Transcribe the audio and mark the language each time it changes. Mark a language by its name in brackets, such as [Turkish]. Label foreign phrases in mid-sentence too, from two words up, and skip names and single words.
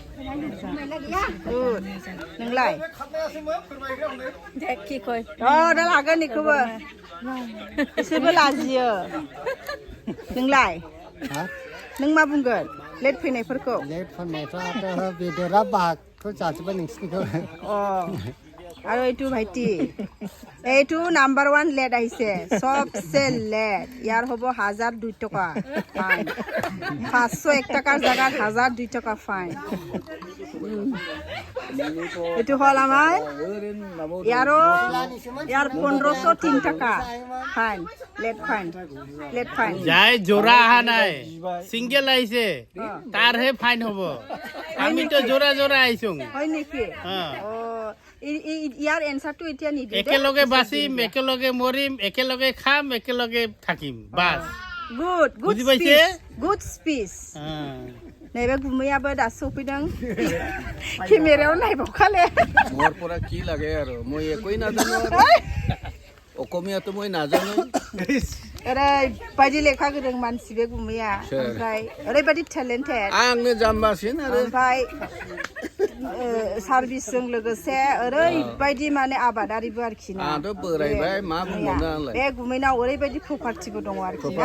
[Bodo] नोंलाय देखिखै दा लागोन बेखौबो बिसोरबो लाजियो नोंलाय नों मा बुंगोन लेट फैनायफोरखौ लेट फैनायफ्राथ' बेदरा बाहागखौ जाजोब्बाय नोंसिनिखौ [Assamese] আৰু এইটো ভাইটি এইটো নাম্বাৰ 1 লেট আহিছে সবচে লেট ইয়াৰ হ'ব 1002 টকা ফাইন 501 টাকাৰ জায়গাত 1002 টকা ফাইন এইটো হল আমাৰ ইয়াৰ 1503 টাকা ফাইন [English] late fine [Assamese] যাই জোড়া আহা নাই সিঙ্গেল আইছে তার হে ফাইন হ'ব আমি তো জোড়া আইছো হয় নেকি ইয়াৰ এনসারটো এতিয়া নিদি একেলগে বাসিম একেলগে মরিম একেলগে খাম একেলগে থাকিম বাস [English] good speech [Bodo] नैबे गुमैयाबो दासो सफैदों केमेरायाव नायबावखाले [Assamese] মোৰ পৰা কি লাগে आरो মই একই নাজানো অসমীয়াটো মই নাজানো [Bodo] ओरैबायदि लेखा गोरों मानसि बे गुमैया ओमफ्राय ओरैबायदि टेलेन्टेड आंनो जाम्बासिन आरो ओमफ्राय सार्भिसजों लोगोसे ओरैबायदि माने आबादारिबो आरोखि ना आंथ' बोरायबाय मा बुंबावनो आंलाय बे गुमैनाव ओरैबायदि प्रपार्टिबो दङ आरोखि ना